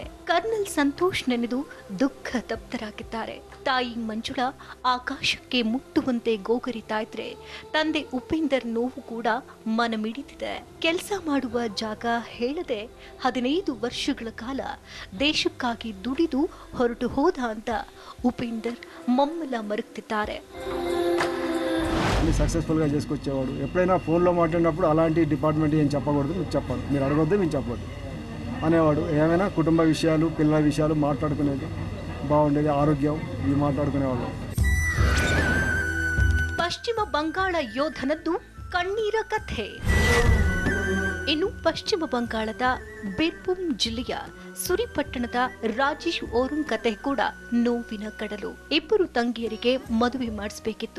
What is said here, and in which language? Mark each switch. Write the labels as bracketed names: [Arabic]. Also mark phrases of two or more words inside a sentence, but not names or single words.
[Kannada] ಕರ್ನಲ್ ಸಂತೋಷ್ ನೆನೆದು ದುಃಖ ತಪ್ತರಾಗಿದ್ದಾರೆ. ತಾಯಿ ಮಂಜುಳಾ ಆಕಾಶಕ್ಕೆ ಮುಟ್ಟುವಂತೆ ಗೋಗರಿತಾ ಇದ್ರೆ ತಂದೆ ಉಪೇಂದರ್ ನೋವು ಕೂಡ ಮನಮಿಡಿದಿದೆ. ಕೆಲಸ ಮಾಡುವ ಜಾಗ ಹೇಳದೆ 15 ವರ್ಷಗಳ ಕಾಲ ದೇಶಕ್ಕಾಗಿ ದುಡಿದು ಹೊರಟು ಹೋದ ಅಂತ [Telugu] ఉపేందర్ మమ్మల [Kannada] మరుక్తిದ್ದಾರೆ. [Telugu] అన్ని సక్సెస్ఫుల్గా చేసుకొచ్చేవాడు. ఎప్పుడైనా ఫోన్లో మాట్లాడినప్పుడు అలాంటి డిపార్ట్మెంట్ ఏం చెప్పకూడదు, మీరు చెప్పాలి, మీరు అడగొద్దు, మేము చెప్పొద్దు అనేవాడు. ఏమైనా కుటుంబ విషయాలు, పిల్లల విషయాలు మాట్లాడుకునేది బాగుండేది. ఆరోగ్యం ఇవి మాట్లాడుకునేవాళ్ళు. [Kannada] ಪಶ್ಚಿಮ ಬಂಗಾಳ ಯೋಧನದ್ದು ಕಣ್ಣೀರ ಕಥೆ. ಇನ್ನು ಪಶ್ಚಿಮ ಬಂಗಾಳದ ಬಿರ್ಭೂಮ್ ಜಿಲ್ಲೆಯ ಸುರಿಪಟ್ಟಣದ ರಾಜೇಶ್ ಓರುಂ ಕತೆ ಕೂಡ ನೋವಿನ ಕಡಲು. ಇಬ್ಬರು ತಂಗಿಯರಿಗೆ ಮದುವೆ ಮಾಡಿಸಬೇಕಿತ್ತು.